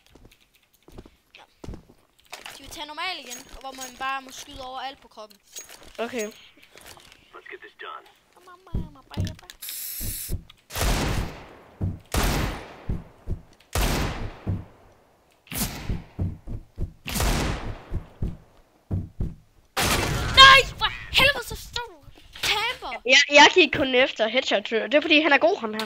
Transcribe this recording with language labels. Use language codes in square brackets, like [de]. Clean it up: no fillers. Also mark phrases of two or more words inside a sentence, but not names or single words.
[da] Ja. Skal vi tage normal igen, hvor man bare må skyde over alt på kroppen? Okay. [en] Let's get this done. [da] Nej, for helvede, så stor camper! Jeg gik kun efter headshot. Det er fordi han er god, ham her.